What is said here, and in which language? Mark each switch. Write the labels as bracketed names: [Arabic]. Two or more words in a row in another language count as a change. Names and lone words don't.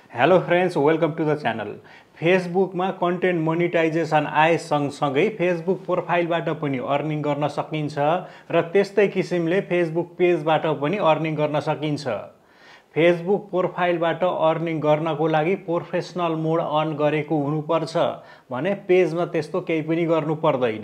[English] Hello friends, welcome to the channel. [Nepali] फेसबुक में [English] content monetization [Nepali] आए सँगसँगै फेसबुक प्रोफाइलबाट पनि अर्निङ गर्न सकिन्छ र त्यस्तै किसिमले फेसबुक पेजबाट पनि अर्निङ गर्न सकिन्छ। फेसबुक प्रोफाइलबाट अर्निङ गर्नको लागि [English] professional mode [Nepali] अन गरेको हुनुपर्छ भने पेजमा त्यस्तो केही पनि गर्नु पर्दैन।